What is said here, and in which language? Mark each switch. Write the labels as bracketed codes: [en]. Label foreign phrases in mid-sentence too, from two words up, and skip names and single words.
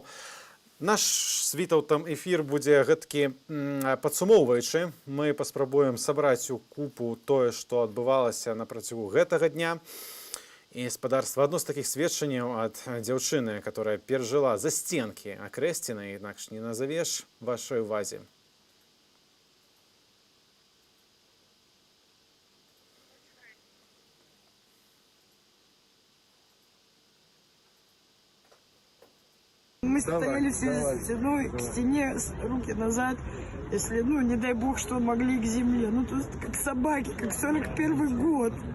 [be] Наш з Вітаўтам эфір будзе гэткі падсумоўваючы. Мы паспрабуем сабраць у купу тое, што адбывалася на працягу гэтага дня. І спадарства, адно з такіх сведчанняў ад дзяўчыны, которая перажыла застенкі Акрэсціна, інакш не назавеш, вашай увазе. [ru] Мы стояли все за стеной, к стене, руки назад. Если, не дай бог, что могли к земле. То есть как собаки, как 41 год.